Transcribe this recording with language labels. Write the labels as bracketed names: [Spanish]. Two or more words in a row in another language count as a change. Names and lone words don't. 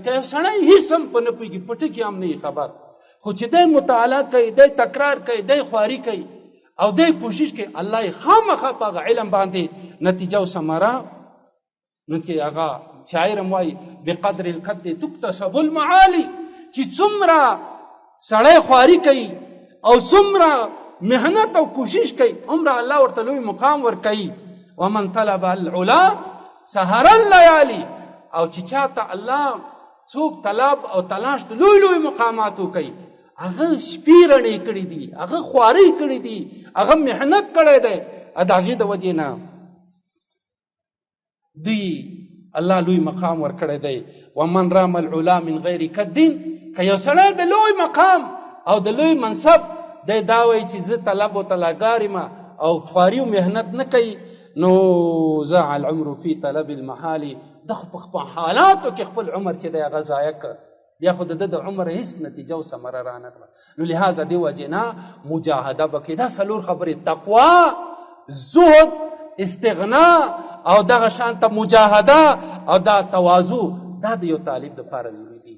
[Pashto] که یو سړی هېڅ هم په نه پوهېږي، په ټکي هم نه خبر، خو چې دی مطالعه کوي، دی تکرار کوي، دی خواري کوي او دی کوشش کوي، الله یې خامخا په هغه علم باندې نتیجه او ثمره. نو کې هغه شاعر هم وایي [Arabic] بقدر القد تکتسب المعالی، [Pashto] چې څومره سړی خواري کوي او څومره محنت او کوشش کوي عمره الله ورته لوی مقام ورکوي. [Arabic] ومن طلب العلا سهر الليالي، [Pashto] او چې چاته الله څوک طلب او تلاش د لوی لوی مقاماتو کوي هغه شپې رڼې کړي دي، هغه خوارۍ کړي دي، هغه محنت کړی دی. د هغې د وجې نه دوی الله لوی مقام ورکړی دی. [Arabic] ومن رام العلا من غیر کدین، [Pashto] که یو سړی د لوی مقام او د لوی منصب دی دا وایي چې زه طلب و طلاګار یم او خواري و محنت نه کوي، نو [Arabic] ضاع العمر فی طلب المحال. [Pashto] د خو په حالاتو کې خپل عمر چې دی هغه ضایع کړ، بیا خو د عمر هیڅ نتیجه او ثمره رانغله. نو لہذا دې وجې نه مجاهده وکړئ. دا څلور خبرې: تقوا، زهد، استغنا او دغه شانته مجاهده او دا تواضع، دا د یو طالب دپاره ضروري دي.